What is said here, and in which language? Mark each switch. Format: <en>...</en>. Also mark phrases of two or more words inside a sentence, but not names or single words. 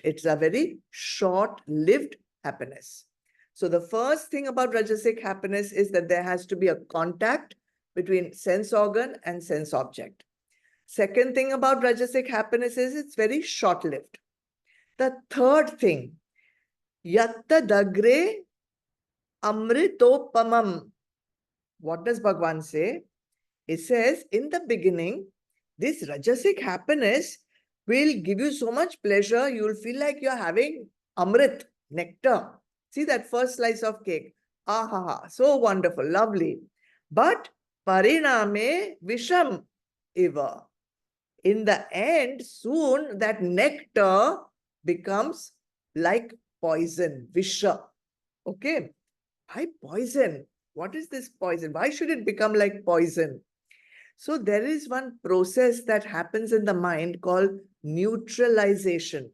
<en>It's a very short-lived happiness. So the first thing about Rajasic happiness is that there has to be a contact between sense organ and sense object. Second thing about Rajasic happiness is it's very short-lived. The third thing,</en> <sa>yatta dagre amritopamam.</sa> <en>What does Bhagwan say? It says, in the beginning, this Rajasic happiness will give you so much pleasure, you'll feel like you're having amrit, nectar. See that first slice of cake. Ah, so wonderful, lovely. But</en> <sa>pariname visham eva.</sa> <en>In the end, soon that nectar becomes like poison, visha. Okay. Why poison? What is this poison? Why should it become like poison? So there is one process that happens in the mind called neutralization.</en>